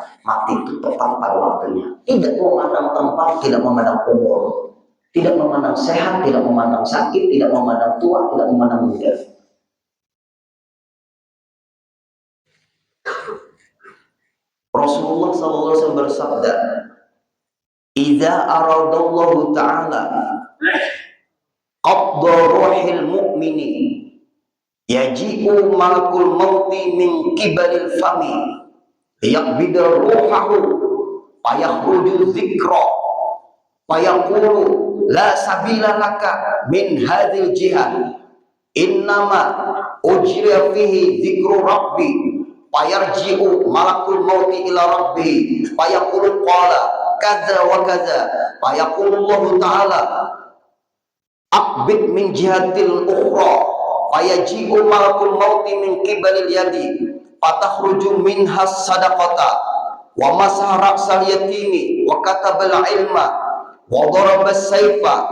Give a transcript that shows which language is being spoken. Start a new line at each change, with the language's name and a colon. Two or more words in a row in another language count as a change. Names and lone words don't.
Indonesian: Mati itu tepat pada waktunya. Tidak memandang tempat, tidak memandang umur, tidak memandang sehat, tidak memandang sakit, tidak memandang tua, tidak memandang muda. Rasulullah SAW bersabda,
Arabic: "إذا أراد الله تعالى قبض روح المؤمن يجيء ملك الموت من قبل الفم يقبض روحه فيخرج ذكر فيقول لا سبيل لك من هذه الجهة إنما أجري فيه ذكر ربي فيرجع ملك الموت إلى ربي فيقول قال كذا وكذا فيقول الله تعالى اقبض من الجهة الأخرى فيجيء ملك الموت من قبل اليد فتخرج منها صدقة ومسح رأس اليتيم وكتب العلم وضرب سيفا